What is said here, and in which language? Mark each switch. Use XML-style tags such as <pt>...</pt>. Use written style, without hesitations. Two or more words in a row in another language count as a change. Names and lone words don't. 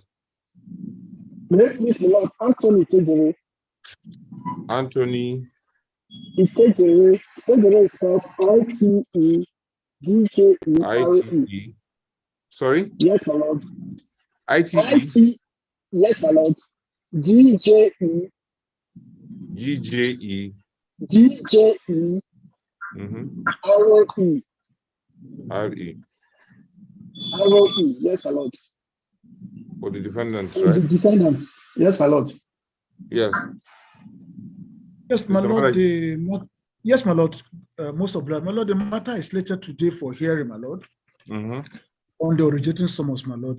<en>Please, my lord, Anthony Tejere. Anthony. Tejere is spelled I-T-E-D-K-E-R-E. ITE. Sorry? Yes, my lord. ITE. Yes, my lord. G-J-E. GJE. G-J-E. R-O-E. RE. R-O-E. Yes, my lord. For the defendant, For right? the defendant. Yes, my lord. Yes. Yes, my Mr. lord. Malaki. Yes, my lord. Most of blood, my lord. The matter is slated today for hearing, my lord. On the originating summons, my lord.</en>